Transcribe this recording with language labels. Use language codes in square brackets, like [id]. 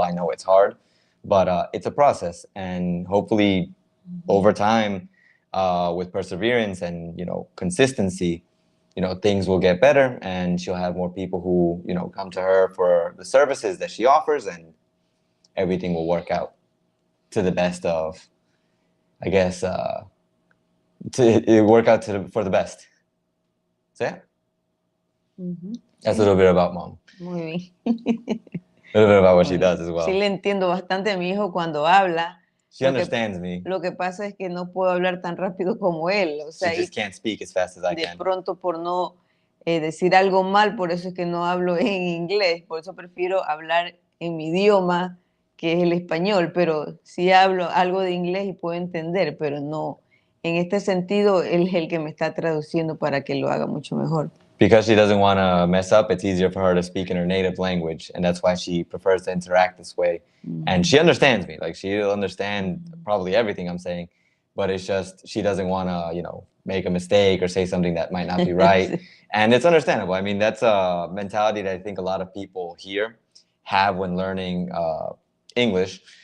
[en] I know it's hard, but it's a process, and hopefully, over time, with perseverance and consistency, things will get better, and she'll have more people who come to her for the services that she offers, and everything will work out to the best of, I guess, to work out for the best. So yeah, that's a little bit about mom. [es] Muy bien. [en] A little bit about what she does as well. [es] Sí, le entiendo bastante a mi hijo cuando habla. [en] She understands me. [es] Lo que pasa es que no puedo hablar tan rápido como él. O sea, [en] she just can't speak as fast as I can. [es] De pronto por no decir algo mal, por eso es que no hablo en inglés. Por eso prefiero hablar en mi idioma, que es el español. Pero sí hablo algo de inglés y puedo entender, pero no. En este sentido, él es el que me está traduciendo para que lo haga mucho mejor. [en] Because she doesn't want to mess up, it's easier for her to speak in her native language, and that's why she prefers to interact this way. And she understands me. Like, she'll understand probably everything I'm saying, but it's just she doesn't want to, make a mistake or say something that might not be right. And it's understandable. I mean, that's a mentality that I think a lot of people here have when learning English.